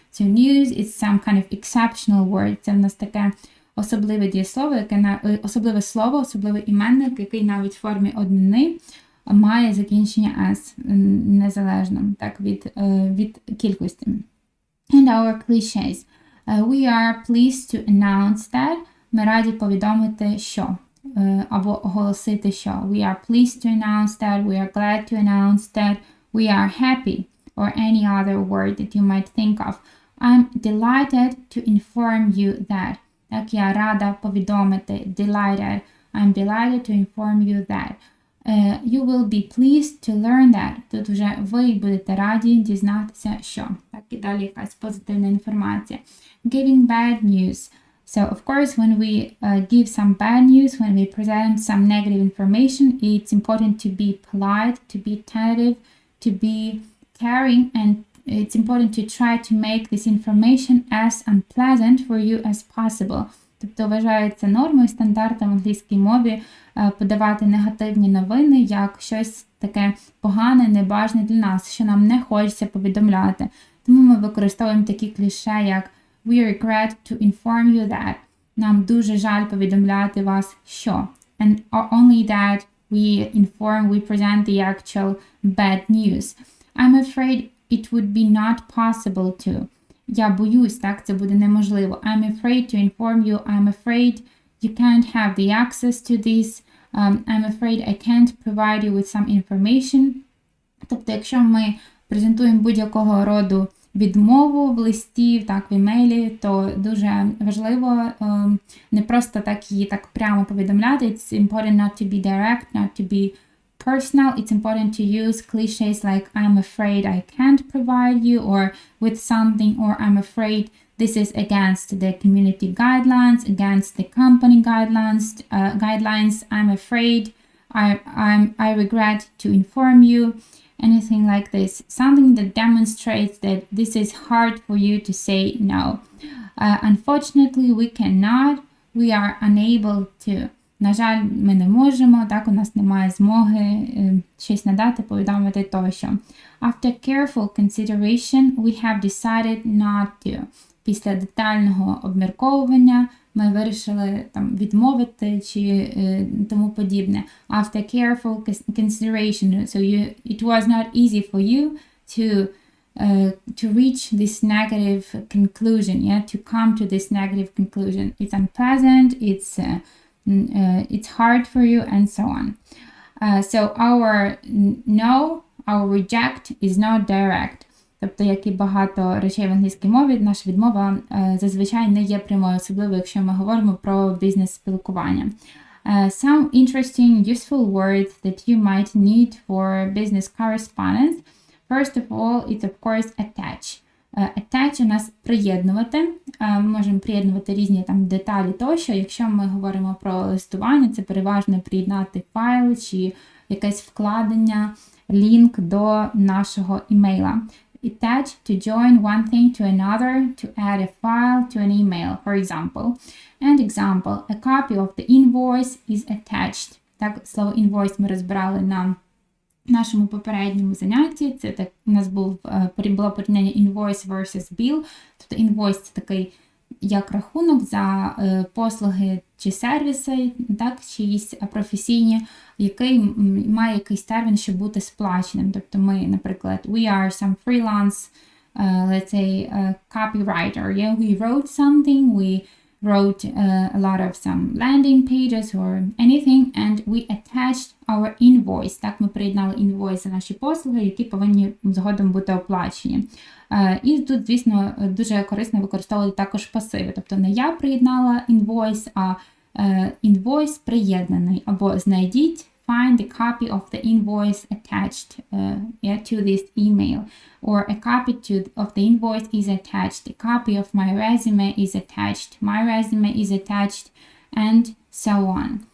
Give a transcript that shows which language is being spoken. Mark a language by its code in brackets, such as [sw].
[en] So news is some kind of exceptional word. [uk] Це в нас таке особливе дієслово, особливе слово, особливий іменник, який навіть в формі однини має закінчення S незалежно, так, від кількості. [en] And our cliches. We are pleased to announce that. [uk] Ми раді повідомити, що. Або оголосити, що. [en] We are pleased to announce that. We are glad to announce that. We are happy. Or any other word that you might think of. I'm delighted to inform you that. [uk] Так, я рада повідомити. [en] Delighted. I'm delighted to inform you that. You will be pleased to learn that. [uk] Тут вже ви будете раді дізнатися, що. Так, і далі якась позитивна інформація. [en] Giving bad news. So, of course, when we give some bad news, when we present some negative information, it's important to be polite, to be tentative, to be caring, and it's important to try to make this information as unpleasant for you as possible. [uk] Тобто вважається нормою, стандартом в англійській мові подавати негативні новини як щось таке погане, небажане для нас, що нам не хочеться повідомляти. Тому ми використовуємо такі кліше, як [en] we regret to inform you that. [uk] Нам дуже жаль повідомляти вас, що. [en] And only that we present the actual bad news. I'm afraid it would be not possible to. Я боюсь, так, це буде неможливо. I'm afraid to inform you. I'm afraid you can't have the access to this. I'm afraid I can't provide you with some information. [uk] Тобто, якщо ми презентуємо будь-якого роду відмову в листі, так, в імейлі, то дуже важливо не просто так її так прямо повідомляти. [en] It's important not to be direct, not to be personal. It's important to use cliches like I'm afraid I can't provide you, or with something, or I'm afraid this is against the community guidelines, against the company guidelines. I'm afraid I regret to inform you. Anything like this. Something that demonstrates that this is hard for you to say no. Unfortunately, we are unable to. [uk] На жаль, ми не можемо, так, у нас немає змоги щось надати, повідомити тощо. [en] After careful consideration, we have decided not to. [uk] Після детального обмірковування ми вирішили там відмовити чи тому подібне. [en] After careful consideration, so it was not easy for you to reach this negative conclusion, to come to this negative conclusion. It's unpleasant, it's hard for you, and so on. So our no, our reject is not direct. [uk] Тобто, як і багато речей в англійській мові, наша відмова зазвичай не є прямою, особливо якщо ми говоримо про бізнес-спілкування. [en] Some interesting, useful words that you might need for business correspondence. First of all, it's of course attach. [uk] Attach у нас приєднувати. Ми можемо приєднувати різні там деталі тощо. Якщо ми говоримо про листування, це переважно приєднати файл чи якесь вкладення, лінк до нашого імейла. [en] Attach to join one thing to another, to add a file to an email, for example. And example, a copy of the invoice is attached. [uk] Так, слово invoice ми розбирали на нашому попередньому занятті. Це так, у нас було порівняння [en] invoice versus bill. [uk] Тобто invoice – це такий як рахунок за послуги чи сервіси, так, чиїсь професійні, який має якийсь термін, щоб бути сплаченим. Тобто ми, наприклад, [en] we are some freelance, let's say, copywriter. Yeah, we wrote something, we wrote a lot of some landing pages or anything, and we attached our invoice. [uk] Так, ми приєднали інвойс за наші послуги, які повинні згодом бути оплачені. І тут, звісно, дуже корисно використовувати також пасиви. Тобто не я приєднала інвойс, а інвойс приєднаний. Або знайдіть, [en] find the copy of the invoice attached to this email. Or a copy of the invoice is attached. A copy of my resume is attached. My resume is attached, and so on.